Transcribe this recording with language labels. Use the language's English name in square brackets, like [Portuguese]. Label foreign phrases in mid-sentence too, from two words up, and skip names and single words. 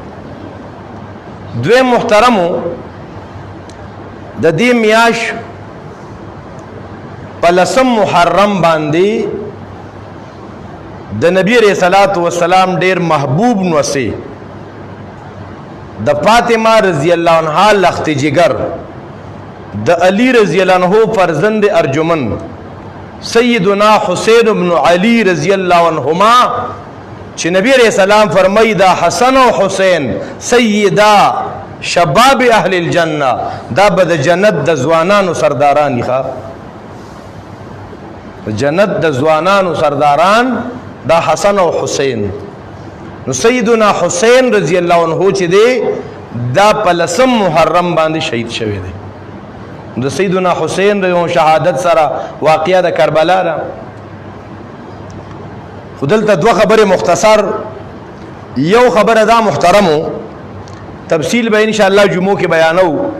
[Pashto] دویم محترمو د دې میاش په 10 محرم باندې د نبی [Arabic] علیہ الصلوۃ والسلام [Pashto] ډیر محبوب نوسی د فاطمه [Arabic] رضی الله عنها [Pashto] لخت جگر د علی [Arabic] رضی اللہ عنہ [Pashto] فرزند ارجمن سیدنا حسین بن علی [Arabic] رضی اللہ عنہما [Pashto] چې نبی [Arabic] علیہ السلام [Pashto] فرمائی دا حسن و حسین [Arabic] سیدا شباب اهل الجنہ [Pashto] دا بد جنت د ځوانانو سرداران ښا جنت د ځوانانو سرداران دا حسن او حسین. نو سیدنا حسین [Arabic] رضی اللہ عنہ [Pashto] چې دی دا په لسم محرم باندې شهید شوی دی. د سیدنا حسین د شهادت سره واقعه د کربلا را خودلته دوه خبره مختصر. یو خبره دا محترمو تفصیل به [Arabic] ان شاء الله [Pashto] جمعو کې بیانو.